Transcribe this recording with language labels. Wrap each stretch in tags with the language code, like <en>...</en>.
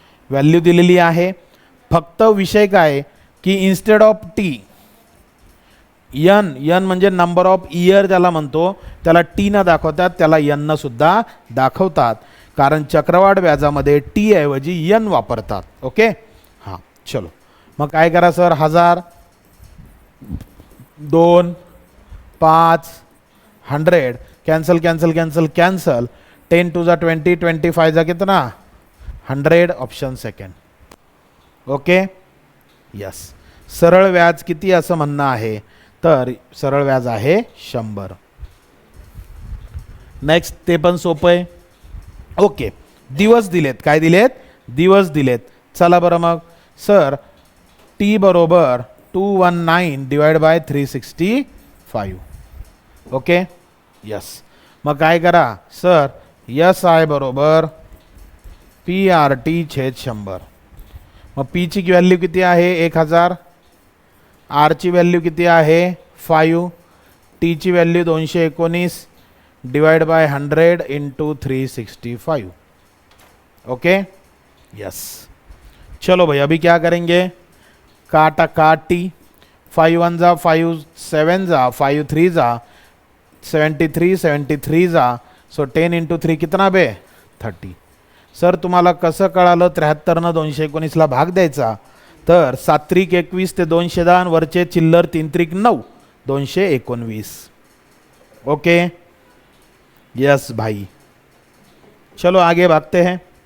<mr>Value दिलेली आहे, फक्त विषय काय की</mr> <en>instead of</en> <mr>टी यन म्हणजे नंबर ऑफ इयर ज्याला म्हणतो, त्याला टी न दाखवतात, त्याला यन सुद्धा दाखवतात. कारण चक्रवाढ व्याजामध्ये टी ऐवजी एन वापरतात. ओके, हां चलो मग काय करा sir, 1000, 2, 5, 100 cancel cancel cancel cancel, 10 to जा 20, 25 जा कितना 100, ऑप्शन सेकंड.</mr> <en>Okay, yes.</en> <mr>सरळ व्याज किती असं म्हणणं आहे, तर सरळ व्याज आहे 100. नेक्स्ट, ते पण सोपं आहे. ओके, दिवस दिलेत, काय दिलेत, दिवस दिलेत. चला बरं मग सर, टी बरोबर 219 डिवाइड बाय 365. Okay, yes. मग काय करा सर, यस आय बरोबर PRT छेद 100. मग पीची व्हॅल्यू किती आहे 1000, आरची व्हॅल्यू किती आहे 5, टीची value 219 divide by 100 into 365.</mr> <en>Okay, yes.</en> <hi>चलो भाई, अभी क्या करेंगे, काटा काटी, 5 1 जा 5 7 जा 5 3 जा 73 73 जा, सो 10 इंटू 3 कितना बे 30.</hi> <mr>सर तुम्हाला कसं कळालं 73 219ला भाग द्यायचा, तर 7 त्रिक 21 ते 210 वरचे चिल्लर 3 त्रिक 9, 219.</mr> <en>okay, yes</en> <hi>भाई. चलो आगे भागते हैं.</hi>